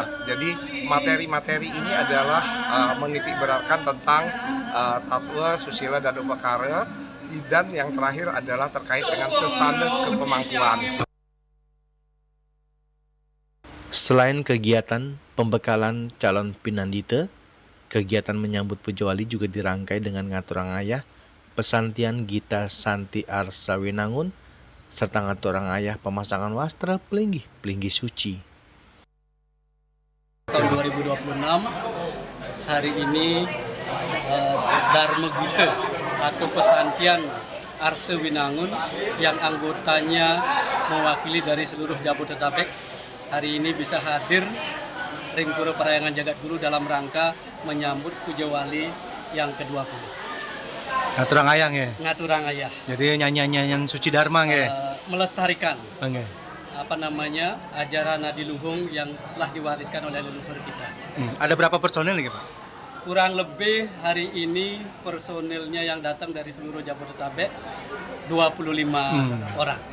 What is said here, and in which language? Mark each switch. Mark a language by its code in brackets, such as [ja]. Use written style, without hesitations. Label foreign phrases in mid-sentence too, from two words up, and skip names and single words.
[id] Jadi materi-materi ini adalah menitik beratkan tentang tatwa, susila dan upakara, dan yang terakhir adalah terkait dengan sesana kepemangkuan. Selain kegiatan pembekalan calon Pinandita, kegiatan menyambut Pujawali juga dirangkai dengan [ban] ngaturang ayah, [id] pesantian Gita Santi Arsa Winangun, serta [ban] ngaturang ayah [id] pemasangan wastra pelinggi suci. Tahun 2026 hari ini Dharma Gita atau pesantian Arsa Winangun yang anggotanya mewakili dari seluruh Jabodetabek hari ini bisa hadir Ring Pura Parahyangan Jagat Guru dalam rangka menyambut Pujawali yang ke-20. [ban] Ngaturang ayang ya. ngaturang ayah. [id] Jadi nyanyian suci dharma ya. Melestarikan Oke. ajaran adiluhung yang telah diwariskan oleh leluhur kita. Ada berapa personil nih Pak? Kurang lebih hari ini personilnya yang datang dari seluruh Jabodetabek 25 orang.